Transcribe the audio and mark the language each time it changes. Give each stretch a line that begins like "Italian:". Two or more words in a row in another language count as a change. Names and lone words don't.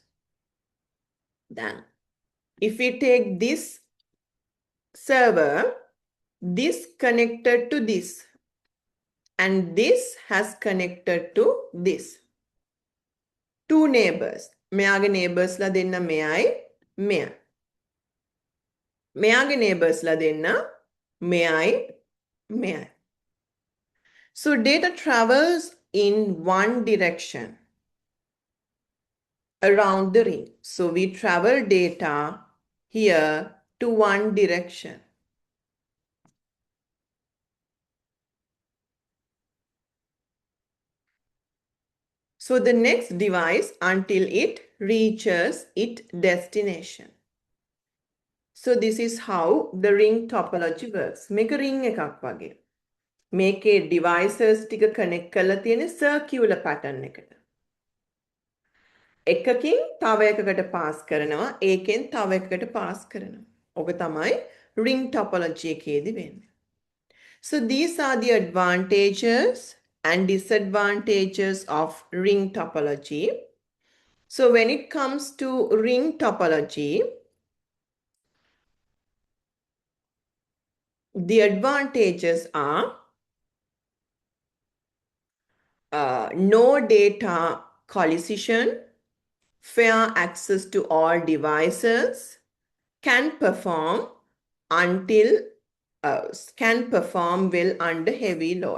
English: Then if we take this server, this connected to this, and this has connected to this. Two neighbors.
Sinhala: මෙයාගේ neighbors ලා දෙන්න මෙයයි මෙයයි. මෙයාගේ neighbors ලා දෙන්න මෙයයි මෙයයි.
English: So data travels in one direction around the ring. So we travel data here to one direction. So the next device until it reaches its destination. So this is how the ring topology works.
Sinhala: මේක ring එකක් වගේ. මේකේ devices ටික connect කරලා තියෙන
English: circular pattern
Sinhala: එකට. එකකින් තව එකකට pass කරනවා, ඒකෙන් තව එකකට pass කරනවා. ඔක තමයි ring topology එකේදී වෙන්නේ.
English: So these are the advantages and disadvantages of ring topology. So when it comes to ring topology, the advantages are no data collision, fair access to all devices, can perform well under heavy load.